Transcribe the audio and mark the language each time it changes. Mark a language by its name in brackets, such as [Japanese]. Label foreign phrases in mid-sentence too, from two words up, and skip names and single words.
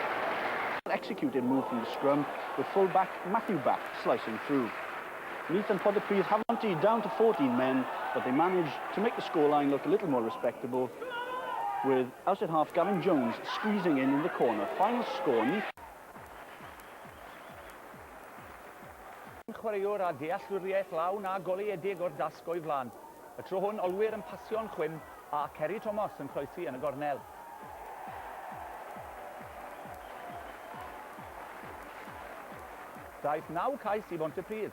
[English] Executed move from the scrum with full-back Matthew back slicing through. Meath and Pontypridd have emptied down to 14 men, but they managed to make the scoreline look a little more respectable, with outside half Gavin Jones squeezing in the corner. Final score, Meath. [Welsh] Chwaraewr a dealltwriaeth lawn a goleuedig o'r dasg o'i flan. Y tro hwn, olwyr yn pasio'n chwym a Ceri Thomas yn croesi yn y gornel. Daeth 9 cais i Pontypridd.